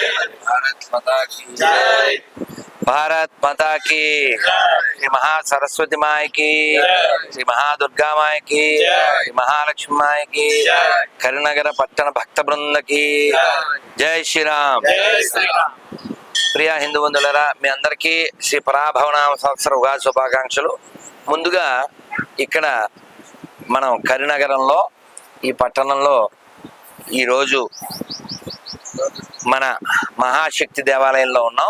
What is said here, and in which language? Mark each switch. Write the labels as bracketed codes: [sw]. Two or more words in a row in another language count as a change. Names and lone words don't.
[hi] भारत माता की जय भारत माता की श्री महासरस्वती माय की श्री महादुर्गा माय की श्री महालक्ष्मी माय की करींनगर पट्टण भक्त बृंद की जय श्री राम [te] ప్రియ హిందూ బంధువులారా, మీ అందరికీ శ్రీ పరాభవనామ సంవత్సర ఉగాది శుభాకాంక్షలు. ముందుగా ఇక్కడ మనం కరీంనగరంలో ఈ పట్టణంలో ఈరోజు మన మహాశక్తి దేవాలయంలో ఉన్నాం.